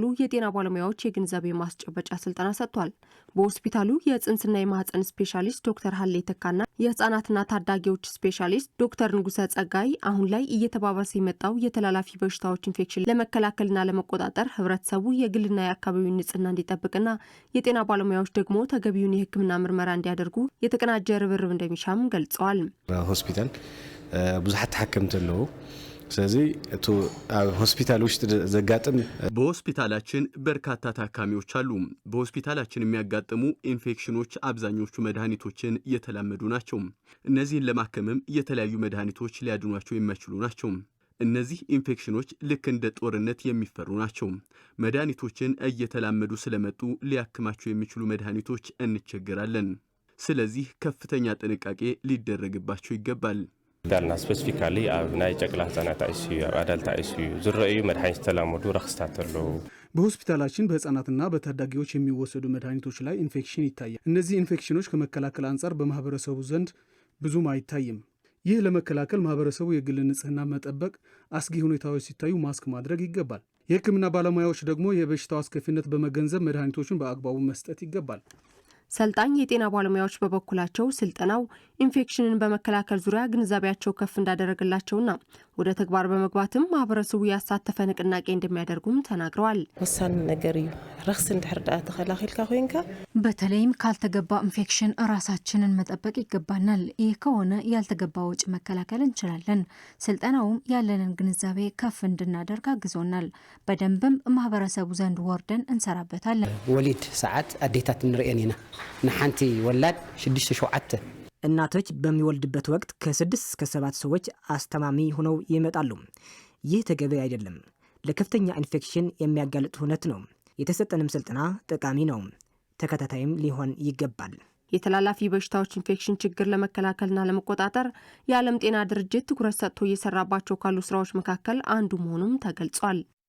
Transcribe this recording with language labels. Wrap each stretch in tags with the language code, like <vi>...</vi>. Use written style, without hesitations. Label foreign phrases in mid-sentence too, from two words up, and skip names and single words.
<am>የጤና ባለሙያዎች የግንዛቤ ማስጨበጫ ስልጠና ሰጥቷል። በሆስፒታሉ የጽንስና የማህፀን ስፔሻሊስት ዶክተር ሀሌ ተካና የህፃናትና ታዳጊዎች ስፔሻሊስት ዶክተር ንጉሰ ጸጋይ አሁን ላይ እየተባባሰ የመጣው የተላላፊ በሽታዎች ኢንፌክሽን ለመከላከልና ለመቆጣጠር ህብረተሰቡ የግልና የአካባቢውን ንጽህና እንዲጠብቅና የጤና ባለሙያዎች ደግሞ ተገቢውን የሕክምና ምርመራ እንዲያደርጉ የተቀናጀ ርብርብ እንደሚሻም ገልጸዋል።</am> <ti>ሆስፒታል ብዙሓት ተሓከምቲ ኣለዉ።</ti> <am>ስለዚህ ሆስፒታል ውስጥ</am> <ti>ዘጋጥም</ti> <am>በሆስፒታላችን በርካታ ታካሚዎች አሉ። በሆስፒታላችን የሚያጋጥሙ ኢንፌክሽኖች አብዛኞቹ መድኃኒቶችን የተላመዱ ናቸው። እነዚህን ለማከምም የተለያዩ መድኃኒቶች ሊያድኗቸው የማይችሉ ናቸው። እነዚህ ኢንፌክሽኖች ልክ እንደ ጦርነት የሚፈሩ ናቸው። መድኃኒቶችን እየተላመዱ ስለመጡ ሊያክማቸው የሚችሉ መድኃኒቶች እንቸገራለን። ስለዚህ ከፍተኛ ጥንቃቄ ሊደረግባቸው ይገባል።</am> <ti>ዳልና ስፔሲፊካሊ ኣብ ናይ ጨቅላ ህጻናት አይሲዩ ኣብ</ti> <en>adult ICU</en> <ti>ዝረአዩ መድኃኒት ተላመዱ ረክስታት አለው።</ti> <am>በሆስፒታላችን በህፃናትና በታዳጊዎች የሚወሰዱ መድኃኒቶች ላይ ኢንፌክሽን ይታያል። እነዚህ ኢንፌክሽኖች ከመከላከል አንጻር በማህበረሰቡ ዘንድ ብዙም አይታይም። ይህ ለመከላከል ማህበረሰቡ የግል ንጽህና መጠበቅ፣ አስጊ ሁኔታዎች ሲታዩ ማስክ ማድረግ ይገባል። የህክምና ባለሙያዎች ደግሞ የበሽታው አስከፊነት በመገንዘብ መድኃኒቶችን በአግባቡ መስጠት ይገባል። ሰልጣኝ የጤና ባለሙያዎች በበኩላቸው ስልጠናው ኢንፌክሽንን በመከላከል ዙሪያ ግንዛቤያቸው ከፍ እንዳደረገላቸውና ወደ ተግባር በመግባትም ማህበረሰቡ ያሳተፈ ንቅናቄ እንደሚያደርጉም ተናግረዋል።</am> <ti>ወሳኝ ነገር እዩ ረክስ እንድሕርዳ ተከላኸልካ ኮይንካ</ti> <am>በተለይም ካልተገባ ኢንፌክሽን ራሳችንን መጠበቅ ይገባናል። ይህ ከሆነ ያልተገባ ወጪ መከላከል እንችላለን። ስልጠናውም ያለንን ግንዛቤ ከፍ እንድናደርግ አግዞናል። በደንብም ማህበረሰቡ ዘንድ ወርደን እንሰራበታለን።</am> <ti>ወሊድ ሰዓት አዴታት እንርኤን ኢና ንሓንቲ ወላድ 6-7</ti> <am>እናቶች በሚወልድበት ወቅት ከ6 እስከ 7 ሰዎች አስተማሚ ሆነው ይመጣሉ። ይህ ተገቢ አይደለም። ለከፍተኛ ኢንፌክሽን የሚያጋልጥ ሁነት ነው። የተሰጠንም ስልጠና ጠቃሚ ነው። ተከታታይም ሊሆን ይገባል። የተላላፊ በሽታዎች ኢንፌክሽን ችግር ለመከላከልና ለመቆጣጠር የዓለም ጤና ድርጅት ትኩረት ሰጥቶ እየሰራባቸው ካሉ ስራዎች መካከል አንዱ መሆኑም ተገልጿል።</am>